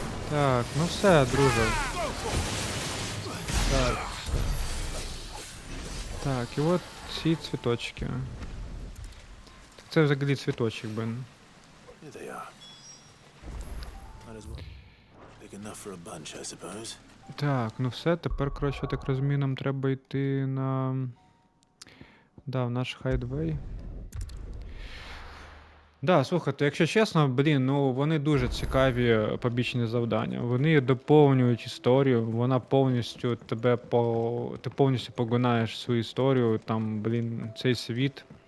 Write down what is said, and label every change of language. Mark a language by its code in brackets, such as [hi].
[uk] Так, ну все, друже. Так. Так, і от ці цвіточки. Це взагалі цвіточок, блін. [en] Here they are. Might as well. Big enough for a bunch, I suppose. [uk] Так, ну все, тепер, коротше, я так розумію, нам треба йти на... Да, в наш хайдвей. Да, слухайте, якщо чесно, блін, ну вони дуже цікаві побічні завдання. Вони доповнюють історію, вона повністю тебе ти повністю погунаєш свою історію, там, блін, цей світ.